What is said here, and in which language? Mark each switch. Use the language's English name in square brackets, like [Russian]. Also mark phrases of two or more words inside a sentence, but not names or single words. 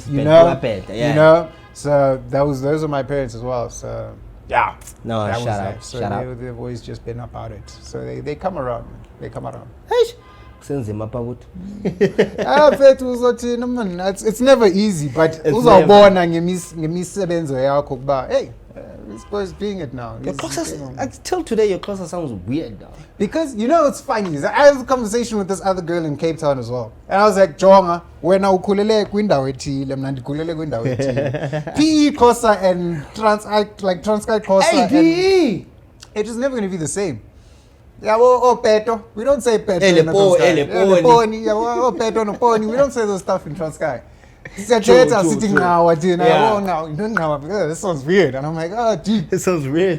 [English] You know? So those are my parents as well. So yeah. No, shout out. They've always just been about it. So they come around. They come around. It's never easy, but [Xhosa] uzawubona ngemisebenzo yakho kuba [English] hey, this boy's doing it now. Till today your closer sounds weird though. Because you know it's funny. I had a conversation with this other girl in Cape Town as well. And I was like, [Xhosa] Jonga, wena ukhulele kwindawo ethile, mina ndikhulele kwindawo ethile. [English] PE Xhosa and Transkei Xhosa. Hey, PE! It is never going to be the same. Yeah, peto. We don't say peto in Leponi. Yeah, peto no poni. We don't say those stuff in Transkei. Sitting now, this sounds weird. And I'm like, oh, dude. It sounds weird.